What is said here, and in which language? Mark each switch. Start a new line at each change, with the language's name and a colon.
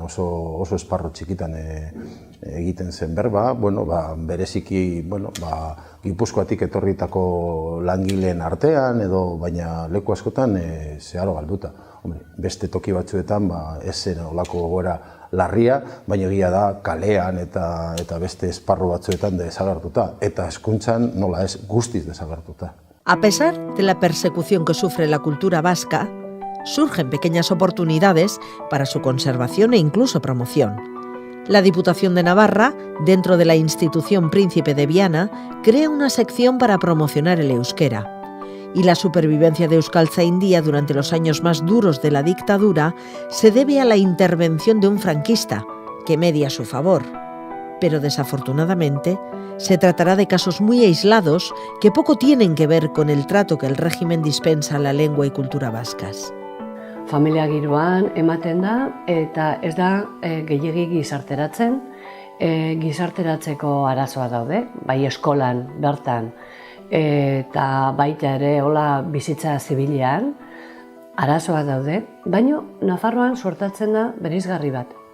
Basque: Oso esparro txikitan egiten zen berba, bereziki, Gipuzkoatik etorritako langileen artean edo, baina leku askotan zeharo galduta. Beste toki batzuetan ez zen olako gogoera larria, baina egia da kalean eta beste esparru batzuetan desagertuta. Eta hezkuntzan nola ez guztiz desagertuta.
Spanish: A pesar de la persecución que sufre la cultura vasca, surgen pequeñas oportunidades para su conservación e incluso promoción. La Diputación de Navarra, dentro de la institución Príncipe de Viana, crea una sección para promocionar el euskera. Y la supervivencia de Euskaltzaindia durante los años más duros de la dictadura se debe a la intervención de un franquista, que media a su favor. Pero desafortunadamente, se tratará de casos muy aislados que poco tienen que ver con el trato que el régimen dispensa a la lengua y cultura vascas.
Basque: Familia giroan ematen da eta ez da gehiegi gizarteratzen, gizarteratzeko arazoa daude, bai eskolan bertan eta baita ere hola bizitza zibilean arazoa daude, baina Nafarroan suertatzen da bereizgarri bat.